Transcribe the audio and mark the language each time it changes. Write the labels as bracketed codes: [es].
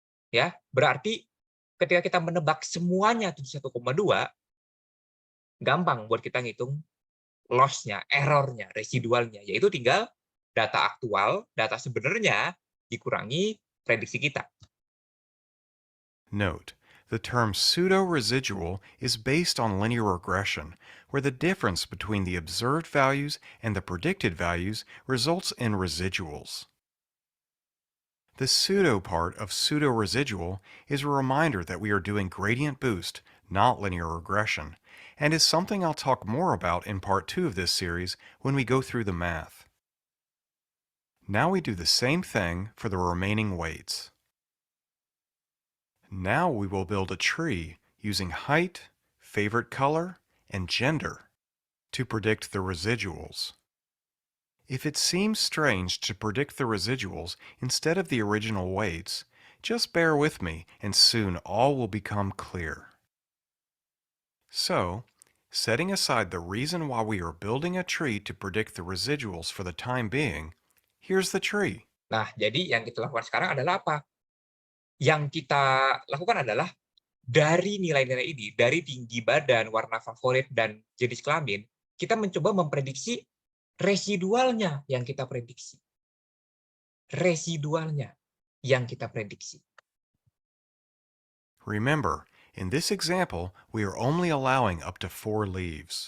[id] Ya, berarti ketika kita menebak semuanya 71,2, gampang buat kita ngitung loss-nya, error-nya, residualnya, yaitu tinggal data aktual, data sebenarnya dikurangi prediksi kita. [en] Note, the term pseudo-residual is based on linear regression, where the difference between the observed values and the predicted values results in residuals. The pseudo part of pseudo-residual is a reminder that we are doing gradient boost, not linear regression, and is something I'll talk more about in part 2 of this series when we go through the math. Now we do the same thing for the remaining weights. Now we will build a tree using height, favorite color, and gender to predict the residuals. If it seems strange to predict the residuals instead of the original weights, just bear with me and soon all will become clear. So, setting aside the reason why we are building a tree to predict the residuals for the time being, here's the tree. [id] Nah, jadi yang kita lakukan sekarang adalah apa? Yang kita lakukan adalah dari nilai-nilai ini, dari tinggi badan, warna favorit, dan jenis kelamin, kita mencoba memprediksi residualnya yang kita prediksi. Residualnya yang kita prediksi. [en] Remember, in this example, we are only allowing up to 4 leaves.